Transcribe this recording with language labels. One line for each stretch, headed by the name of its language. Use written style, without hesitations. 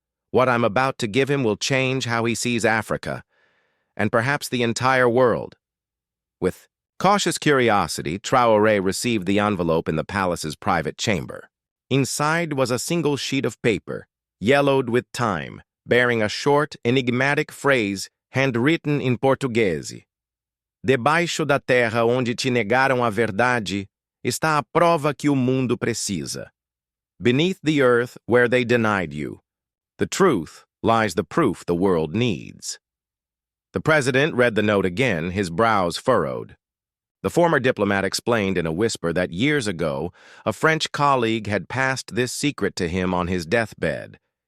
English: "What I'm about to give him will change how he sees Africa, and perhaps the entire world." With cautious curiosity, Traoré received the envelope in the palace's private chamber. Inside was a single sheet of paper, yellowed with time, bearing a short, enigmatic phrase handwritten in Portuguese.
Portuguese: "Debaixo da terra onde te negaram a verdade, está a prova que o mundo precisa.
English: Beneath the earth where they denied you, the truth lies the proof the world needs." The president read the note again, his brows furrowed. The former diplomat explained in a whisper that years ago, a French colleague had passed this secret to him on his deathbed.